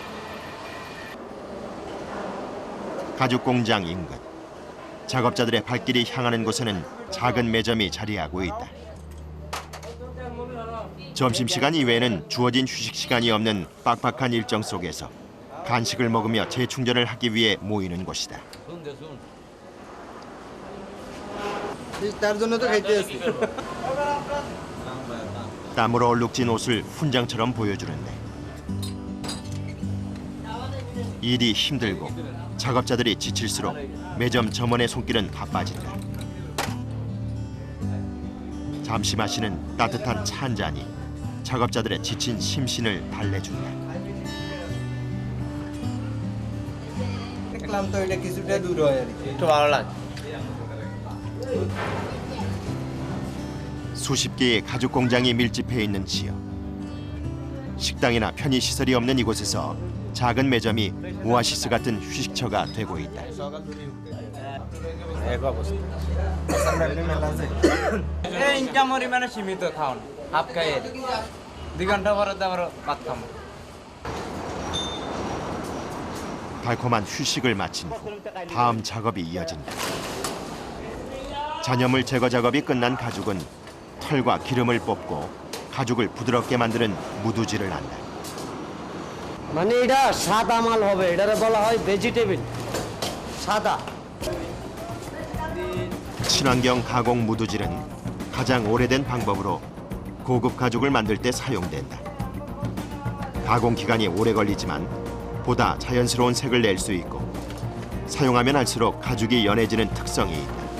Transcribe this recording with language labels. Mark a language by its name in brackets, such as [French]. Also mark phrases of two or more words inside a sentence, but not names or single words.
[Korean] 가죽 공장 인근. 작업자들의 발길이 향하는 곳에는 작은 매점이 자리하고 있다. 점심시간 이외에는 주어진 휴식 시간이 없는 빡빡한 일정 속에서 간식을 먹으며 재충전을 하기 위해 모이는 곳이다. [Bangla] তার জন্য তো খাইতে আসি [Korean] 땀으로 얼룩진 옷을 훈장처럼 보여주는데 일이 힘들고 작업자들이 지칠수록 매점 점원의 손길은 바빠진다. 잠시 마시는 따뜻한 차 한 잔이 작업자들의 지친 심신을 달래준다. [Bangla] ক্লান্ত হইলে কিছুটা দূর হয় আর কি একটু ভালো লাগে [Korean] 수십 개의 가죽 공장이 밀집해 있는 지역. 식당이나 편의 시설이 없는 이곳에서 작은 매점이 오아시스 같은 휴식처가 되고 있다. [Bangla] এই ইনকাম পরিমাণে সীমিত খাওন হাফ খাইয়ে 2 ঘন্টা পরে তো আবার ভাত খাবো [Korean] 달콤한 휴식을 마친 후 다음 작업이 이어진다. 잔여물 제거 작업이 끝난 가죽은 털과 기름을 뽑고 가죽을 부드럽게 만드는 무두질을 한다. [Bangla] মানে এটা সাদা মাল হবে, এটারে বলা হয় ভেজিটেবল সাদা। [Korean] 친환경 가공 무두질은 가장 오래된 방법으로 고급 가죽을 만들 때 사용된다. 가공 기간이 오래 걸리지만 보다 자연스러운 색을 낼 수 있고 사용하면 할수록 가죽이 연해지는 특성이 있다.